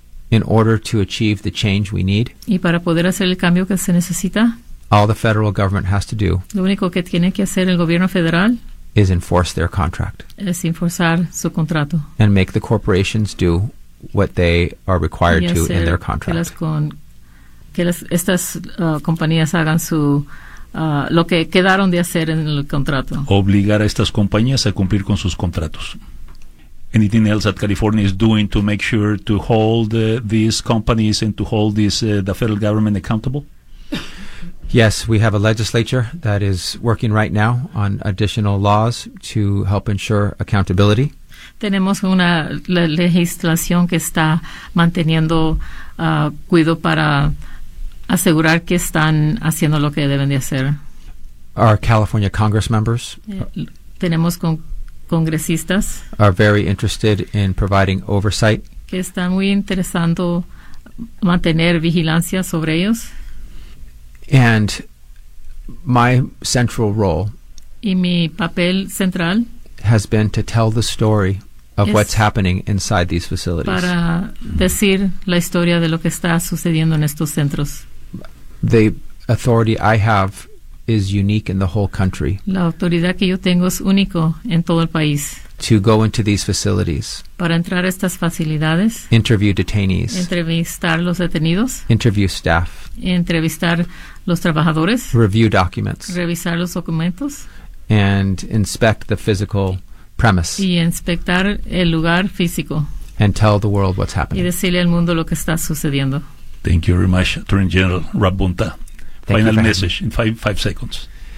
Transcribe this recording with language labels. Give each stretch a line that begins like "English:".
English: In order to achieve the change we need.
Spanish: Y para poder hacer el cambio que se necesita.
English: All the federal government has to do.
Spanish: Lo único que tiene que hacer el gobierno federal.
English: Is enforce their contract.
Spanish: Es enforzar su contrato.
English: And make the corporations do what they are required to in their contract.
Spanish: Que las compañías hagan su lo que quedaron de hacer en el contrato. Obligar a estas compañías a cumplir con sus contratos.
English: Anything else that California is doing to make sure to hold these companies and to hold this the federal government accountable? Yes, we have a legislature that is working right now on additional laws to help ensure accountability.
Spanish: Tenemos una legislación que está manteniendo cuidado para asegurar que están haciendo lo que deben de hacer.
English: Our California Congress members
Spanish: tenemos congresistas
English: are very interested in providing oversight.
Spanish: Que están muy interesando mantener vigilancia sobre ellos.
English: And my central role
Spanish: y mi papel central
English: has been to tell the story of what's happening inside these facilities.
Spanish: Para decir la historia de lo que está sucediendo en estos centros.
English: The authority I have is unique in the whole country.
Spanish: La autoridad que yo tengo es único en todo el país.
English: To go into these facilities.
Spanish: Para entrar a estas facilidades.
English: Interview detainees.
Spanish: Entrevistar los detenidos.
English: Interview staff.
Spanish: Entrevistar los trabajadores.
English: Review documents.
Spanish: Revisar los documentos.
English: And inspect the physical premise.
Spanish: Y inspectar el lugar físico.
English: And tell the world what's happening.
Spanish: Y decirle al mundo lo que está sucediendo.
English: Thank you very much, Attorney General Rabunta. Final message in five seconds.